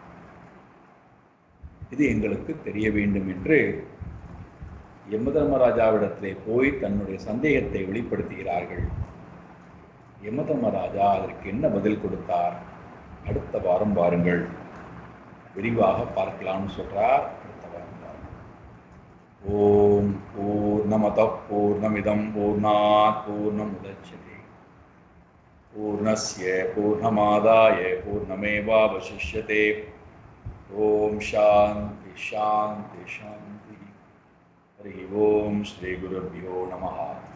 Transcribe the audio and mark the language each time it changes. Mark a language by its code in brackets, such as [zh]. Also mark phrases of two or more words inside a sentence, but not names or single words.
[ta] இது எங்களுக்கு தெரிய வேண்டும் என்று யமதர்மராஜாவிடத்திலே போய் தன்னுடைய சந்தேகத்தை வெளிப்படுத்துகிறார்கள். யமதர்மராஜா அதற்கு என்ன பதில் கொடுத்தார்? அடுத்த வாரம் பாருங்கள், விரிவாக பார்க்கலாம்னு சொல்றார். அடுத்த வாரம் பாருங்கள். [sa] ओम् पूर्णमदः पूर्णमिदं पूर्णात् पूर्णमुदच्यते पूर्णस्य पूर्णमादाय पूर्णमेवावशिष्यते. ओम् शान्ति शान्ति शान्ति. हरि ओम् श्री गुरुभ्यो नमः.